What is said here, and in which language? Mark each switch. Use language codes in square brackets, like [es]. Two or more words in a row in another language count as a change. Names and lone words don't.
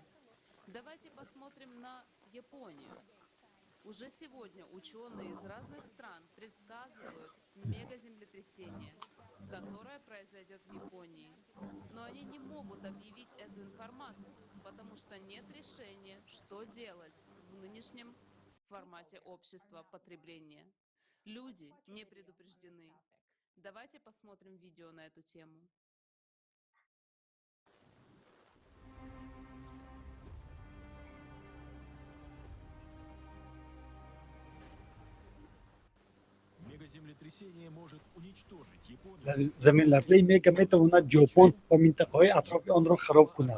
[ru] Давайте посмотрим на Японию. Уже сегодня ученые из разных стран предсказывают мегаземлетрясение, которое произойдет в Японии. Но они не могут объявить эту информацию, потому что нет решения, что делать в нынешнем формате общества потребления. Люди не предупреждены. Давайте посмотрим видео на эту тему. [fa] در زمین لرزه مگا میتواند ژاپن و منطقه‌های اطراف آن را خراب کند.